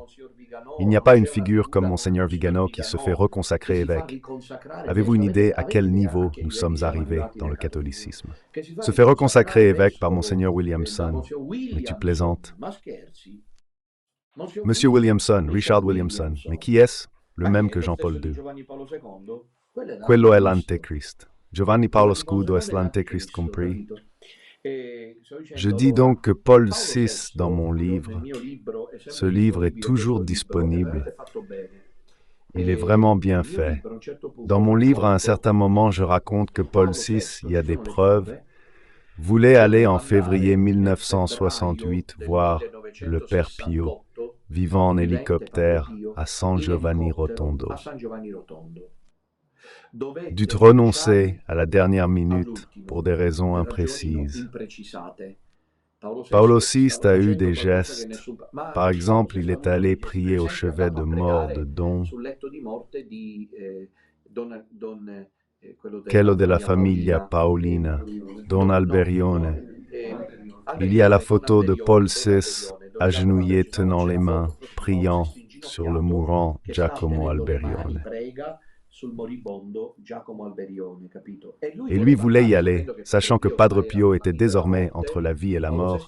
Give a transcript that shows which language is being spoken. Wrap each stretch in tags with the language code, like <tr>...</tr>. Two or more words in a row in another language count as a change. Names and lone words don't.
<fr>Il n'y a pas une figure comme Monseigneur Vigano qui se fait reconsacrer évêque. Avez-vous une idée à quel niveau nous sommes arrivés dans le catholicisme? Se fait reconsacrer évêque par Monseigneur Williamson. Mais tu plaisantes. Monsieur Williamson, Richard Williamson, mais qui est-ce? Le même que Jean-Paul II.</fr> <it>Quello è</it> <fr>l'Antéchrist. Giovanni Paolo II est l'Antéchrist compris. Je dis donc que Paul VI dans mon livre, ce livre est toujours disponible. Il est vraiment bien fait. Dans mon livre, à un certain moment, je raconte que Paul VI, il y a des preuves, voulait aller en février 1968 voir le Père Pio, vivant en hélicoptère à San Giovanni Rotondo. Dut renoncer à la dernière minute pour des raisons imprécises. Paolo VI a eu des gestes. Par exemple, il est allé prier au chevet de mort de</fr> <it>quello della famiglia Paolina,</it> <fr>Don Alberione. Il y a la photo de Paul VI, agenouillé tenant les mains, priant, sur le mourant Giacomo Alberione. Et lui voulait y aller, sachant que Padre Pio était désormais entre la vie et la mort.</fr>